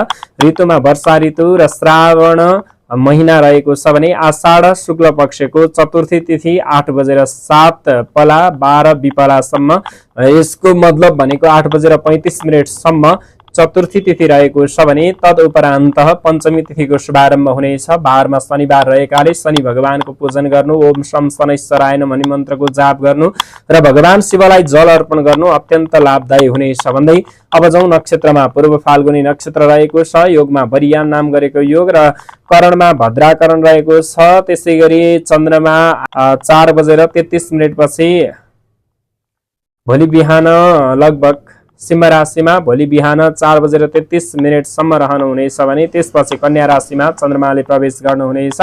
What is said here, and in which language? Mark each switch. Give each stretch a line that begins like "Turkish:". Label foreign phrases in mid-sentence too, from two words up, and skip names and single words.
Nepali: ऋतुमा वर्षा ऋतु र श्रावण महिना रहेको छ भने आषाढ शुक्ल पक्षको चतुर्थी तिथि 8:07 पला 12 विपलासम्म, यसको मतलब भनेको 8:35 सम्म चतुर्थी तिथि रहेको छ भने तदुपरान्त पञ्चमी तिथिको शुभारम्भ हुनेछ। बारमा शनिबार रहेकाले शनि भगवानको पूजन गर्नु,
Sanskrit: ओम शम शनैश्चराय नमः
Nepali: भन्ने मन्त्रको जाप गर्नु र भगवान शिवलाई जल अर्पण गर्नु अत्यन्त लाभदायी हुनेछ भन्दै अब जाउँ नक्षत्रमा। पूर्व फाल्गुनी नक्षत्र रहेको छ। योगमा बरियान नाम गरेको योग र करणमा भद्राकरण रहेको छ। त्यसैगरी चन्द्रमा 4:33 पछि भोलि बिहान लगभग सिंह राशिमा भोलि बिहान 4:33 सम्म रहनुहुनेछ भने त्यसपछि कन्या राशिमा चन्द्रमाले प्रवेश गर्नुहुनेछ।